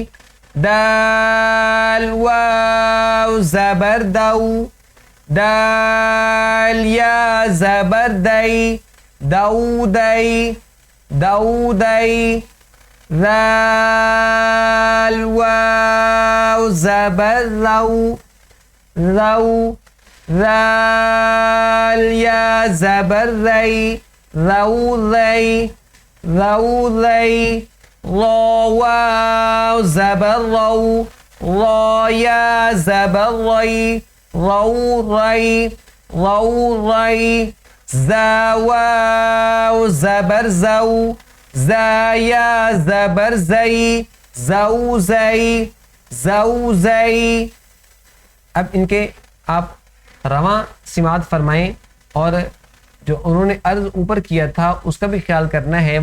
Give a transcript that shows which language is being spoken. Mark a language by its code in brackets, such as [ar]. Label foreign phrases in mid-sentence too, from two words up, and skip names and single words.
[ur] دال واؤ زبر داؤ، دال یا زبر دئی، داؤ دئی، داؤ دئی. دال واؤ زبر راؤ، راؤ، دال یا زبر رئی، راؤ رئی، راؤ رئی. واؤ زبر رؤ، را یا زبر رئی، رؤ رئی، رؤ رئی. زا واؤ زبر زؤ، زا یا زبر زئی، زؤ زئی، زؤ زئی. اب ان کے آپ رواں سماعت فرمائیں اور جو انہوں نے عرض اوپر کیا تھا اس کا بھی خیال کرنا ہے.